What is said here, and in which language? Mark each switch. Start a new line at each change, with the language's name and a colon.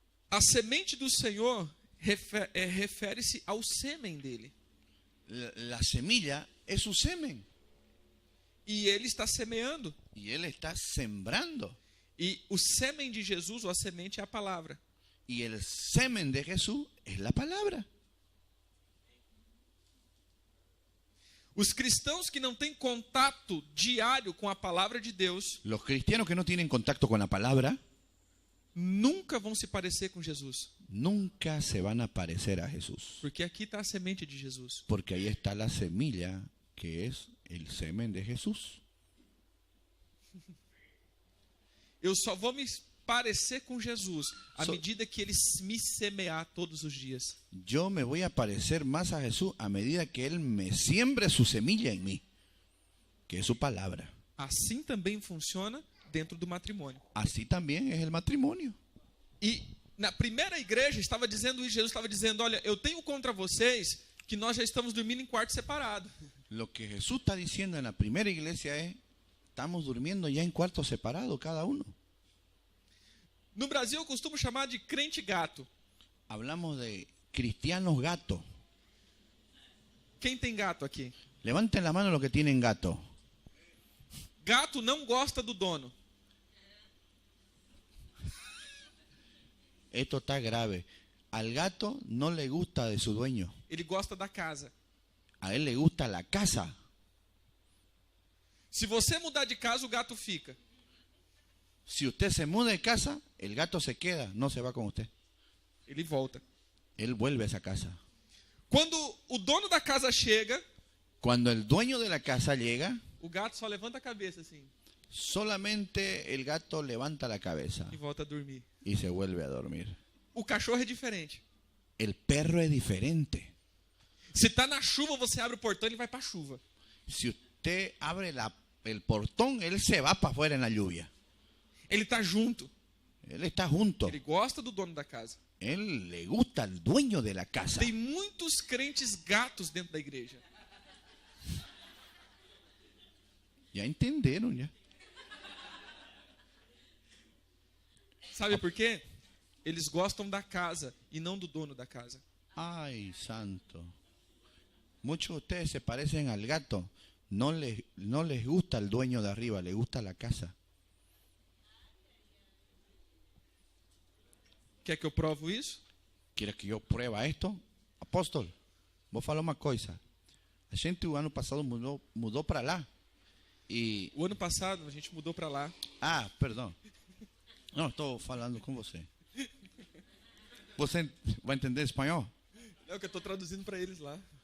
Portuguese: A semente do Senhor refere-se ao sêmen dele.
Spanish: La semilla es su semen
Portuguese: E ele está semeando.
Spanish: y él está sembrando.
Portuguese: E o sêmen de Jesus, ou a semente, é a palavra.
Spanish: Y el semen de Jesús es la palabra.
Portuguese: Os cristãos que não têm contato diário com a palavra de Deus
Spanish: Los cristianos que no tienen contacto con la palabra
Portuguese: nunca vão se parecer com Jesus.
Spanish: nunca se van a parecer a Jesús.
Portuguese: Porque aqui está a semente de Jesus.
Spanish: Porque ahí está la semilla que es el semen de Jesús.
Portuguese: Eu só vou me parecer com Jesus à So- medida que Ele me semear todos os dias.
Spanish: Yo me voy a parecer más a Jesús a medida que Él me siembre su semilla en mí, que es su palabra.
Portuguese: Assim também funciona dentro do matrimônio.
Spanish: Así también es el matrimonio.
Portuguese: E na primeira igreja estava dizendo isso, Jesus estava dizendo, olha, eu tenho contra vocês que nós já estamos dormindo em quarto separado.
Spanish: Lo que Jesús está diciendo en la primera iglesia es, estamos durmiendo ya en cuartos separados cada uno.
Portuguese: No Brasil eu costumo chamar de crente gato.
Spanish: Hablamos de cristianos gato.
Portuguese: Quem tem gato aqui?
Spanish: Levanten la mano los que tienen gato.
Portuguese: Gato não gosta do dono.
Spanish: Esto está grave. Al gato no le gusta de su dueño.
Portuguese: Ele gosta da casa.
Spanish: A él le gusta la casa.
Portuguese: Se você mudar de casa, o gato fica.
Spanish: Si usted se muda de casa, el gato se queda, no se va con usted.
Portuguese: Ele volta.
Spanish: Él vuelve a esa casa.
Portuguese: Quando o dono da casa chega,
Spanish: Cuando el dueño de la casa llega,
Portuguese: o gato só levanta a cabeça assim
Spanish: solamente el gato levanta la cabeza
Portuguese: e volta a dormir.
Spanish: y se vuelve a dormir.
Portuguese: O cachorro é diferente.
Spanish: El perro es diferente.
Portuguese: Se tá na chuva, você abre o portão, ele vai pra chuva.
Spanish: Si usted abre el portón, él se va para afuera en la lluvia.
Portuguese: Ele tá junto.
Spanish: Él está junto.
Portuguese: Ele gosta do dono da casa.
Spanish: Él le gusta al dueño de la casa.
Portuguese: Tem muitos crentes gatos dentro da igreja.
Spanish: Ya entendieron ya.
Portuguese: Sabe por quê? Eles gostam da casa e não do dono da casa.
Spanish: Ay, santo. Muchos de ustedes se parecen al gato. No les gusta el dueño de arriba, les gusta la casa.
Portuguese: Quer que eu provo isso?
Spanish: ¿Quieres que yo prueba esto?
Portuguese: Apóstol, vou falar uma coisa. A gente o ano passado mudou para lá. E O ano passado a gente mudou pra lá. perdão. Não, estou falando com você. Você vai entender espanhol? É o que eu tô traduzindo pra eles lá.